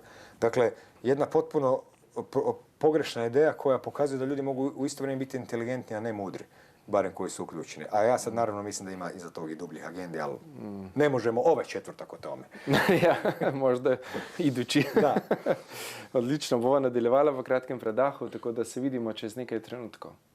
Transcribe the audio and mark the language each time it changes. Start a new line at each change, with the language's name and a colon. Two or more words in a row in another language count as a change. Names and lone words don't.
Croatian: Dakle, jedna potpuno pogrešna ideja koja pokazuje da ljudi mogu u isto vrijeme biti inteligentni, a ne mudri, barem koji su uključeni. A ja sad naravno mislim da ima iza toga i dubljih agendi, ali ne možemo ovaj četvrtak o tome. Ja, možda idući. Da.
Slovenian: Odlično, bova nadaljevala v kratkem predahu, tako da se vidimo čez nekaj trenutkov.